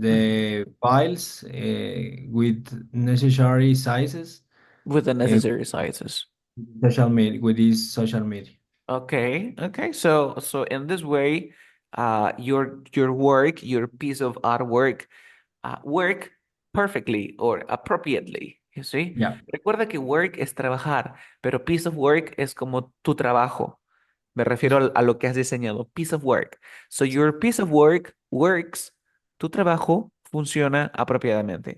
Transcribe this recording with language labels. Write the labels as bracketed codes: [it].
[en] the files with necessary sizes. With the Uh, necessary sizes. social media with this social media. Okay, okay. So in this way, your work, your piece of artwork, work perfectly or appropriately. You see? Yeah, [es] Recuerda que work es trabajar, pero piece of work es como tu trabajo. Me refiero a lo que has diseñado. [en] Piece of work. So your piece of work works. [es] Tu trabajo funciona apropiadamente.